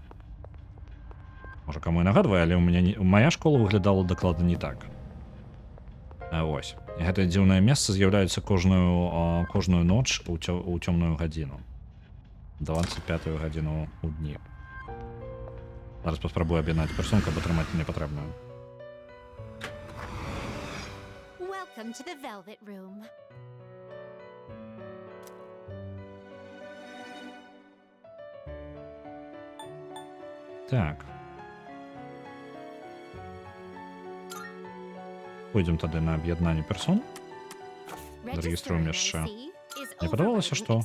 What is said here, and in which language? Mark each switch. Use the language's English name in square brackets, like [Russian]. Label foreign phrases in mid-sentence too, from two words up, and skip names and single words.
[Belarusian] Можа, каму і нагадвае, але моя школа выглядала дакладна не так. Ось. Гэтае дзіўнае месца з'яўляецца кожную ноч у цёмную гадзіну. 25-ю гадзіну ў дні. Зараз паспрабую аб'яднаць персон, каб атрымаць мне патрэбную. [English] Welcome to the Velvet Room. [Belarusian] Так. Пойдзем тады на аб'яднанне персон. Зарэгіструем яшчэ. Мне падавалася, што...